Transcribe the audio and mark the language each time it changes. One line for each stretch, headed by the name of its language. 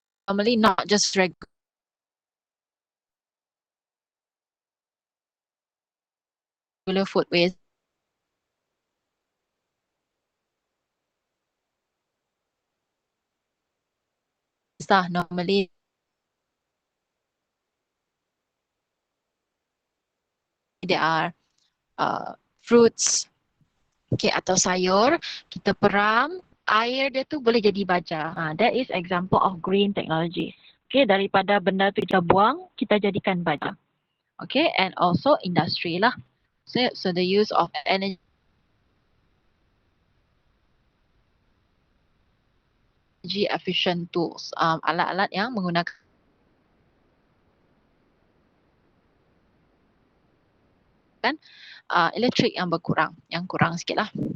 English: normally not just regular food waste lah, normally there are fruits, okay,
Malay: atau sayur, kita peram, air dia tu boleh jadi baja.
English: That is example of green technology.
Malay: Okay, daripada benda tu kita buang, kita jadikan baja.
English: Okay, and also industry lah. So the use of energy efficient tools,
Malay: alat-alat yang menggunakan elektrik yang berkurang, yang kurang sikit lah.